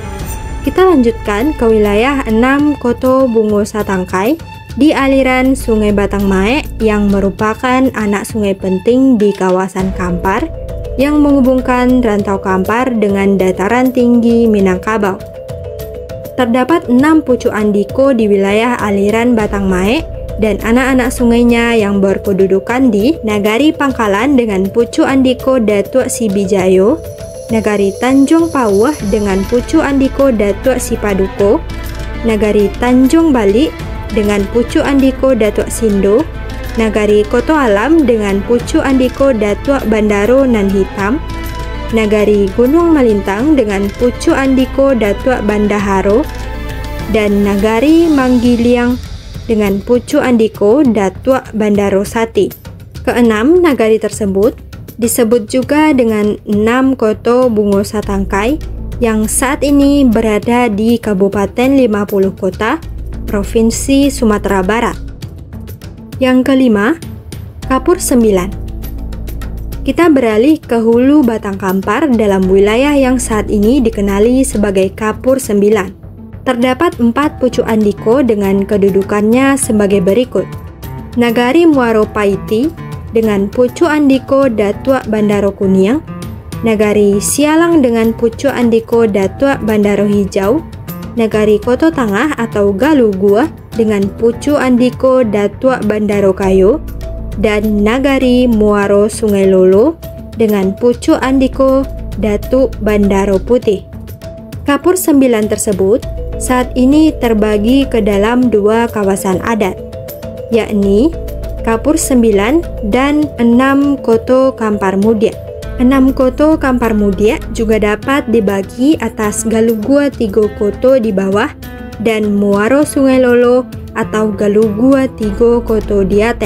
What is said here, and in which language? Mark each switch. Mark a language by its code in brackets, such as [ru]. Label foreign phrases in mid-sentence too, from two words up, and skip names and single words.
[id] Kita lanjutkan ke wilayah 6 Koto Bungo Satangkai di aliran Sungai Batang Mae yang merupakan anak sungai penting di kawasan Kampar yang menghubungkan Rantau Kampar dengan dataran tinggi Minangkabau. Terdapat 6 Pucuk Andiko di wilayah aliran Batang Mae dan anak-anak sungainya yang berkedudukan di Nagari Pangkalan dengan Pucuk Andiko Datuk Sibijayo, Nagari Tanjung Pauh dengan Pucuk Andiko Datuk Sipaduko, Nagari Tanjung Balik dengan Pucuk Andiko Datuk Sindo, Nagari Koto Alam dengan Pucuk Andiko Datuk Bandaro Nan Hitam, Nagari Gunung Malintang dengan Pucuk Andiko Datuk Bandaharo, dan Nagari Manggiliang dengan Pucuk Andiko Datuk Bandaro Sati. Keenam nagari tersebut disebut juga dengan 6 Koto Bungo Satangkai yang saat ini berada di Kabupaten 50 Kota, Provinsi Sumatera Barat. Yang kelima, Kapur 9. Kita beralih ke hulu Batang Kampar dalam wilayah yang saat ini dikenali sebagai Kapur 9. Terdapat 4 Pucuk Andiko dengan kedudukannya sebagai berikut. Nagari Muaro Paiti dengan Pucuk Andiko Datuk Bandaro Kuniang, Nagari Sialang dengan Pucuk Andiko Datuk Bandaro Hijau, Nagari Koto Tangah atau Galugua dengan Pucuk Andiko Datuk Bandaro Kayo, dan Nagari Muaro Sungai Lolo dengan Pucuk Andiko Datuk Bandaro Putih. Kapur 9 tersebut saat ini terbagi ke dalam 2 kawasan adat, yakni Kapur 9 dan 6 Koto Kampar Mudia. 6 Koto Kampar Mudia juga dapat dibagi atas Galugua 3 Koto di bawah dan Muaro Sungai Lolo atau Galugua 3 Koto di atas.